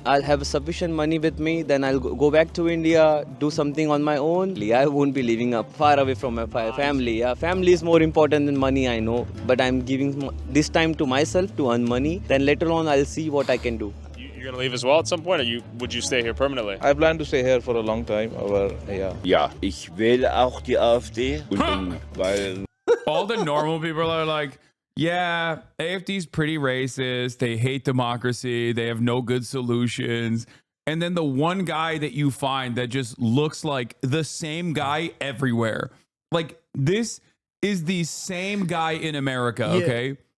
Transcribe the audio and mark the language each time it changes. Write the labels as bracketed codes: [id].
[en] I'll have sufficient money with me, then I'll go back to India, do something on my own. I won't be living up far away from my family. Yeah, family is more important than money, I know. But I'm giving this time to myself to earn money. Then later on, I'll see what I can do. You're going to leave as well at some point, or would you stay here permanently? I plan to stay here for a long time, [de] aber ja. Ich wähle auch die AfD, weil [en] all the normal people are like, yeah, AFD's pretty racist. They hate democracy. They have no good solutions. And then the one guy that you find that just looks like the same guy everywhere. Like, this is the same guy in America, okay?